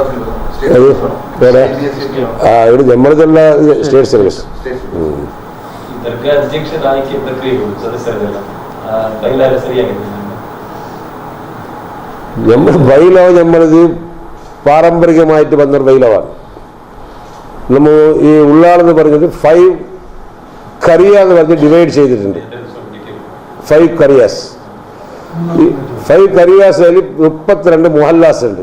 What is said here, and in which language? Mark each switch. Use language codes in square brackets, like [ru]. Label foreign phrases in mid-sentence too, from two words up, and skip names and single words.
[ml] ഇവിടെ നമ്മളതെല്ലാം [en] state syllabus. [kn] ದರ್ಗಾ ಅಧ್ಯಕ್ಷರ ಆಯ್ಕೆ ಪ್ರಕ್ರಿಯೆಗಳು ಸದಸ್ಯರೆಲ್ಲ ಬೈಲಾರ ಸರಿಯಾಗಿದೆ. [ml] നമ്മൾ ബൈലോ നമ്മളത് പാരമ്പര്യമായിട്ട് വന്നൊരു ബൈലോവാണ്. നമ്മൾ ഈ ഉള്ളാളെന്ന് പറഞ്ഞത് 5 കറിയ എന്ന് പറഞ്ഞ് ഡിവൈഡ് ചെയ്തിട്ടുണ്ട്. 5 കറിയാസ്. ഈ 5 കറിയാസിൽ 32 ಮೊಹಲ್ಲಾಸ್ ഉണ്ട്.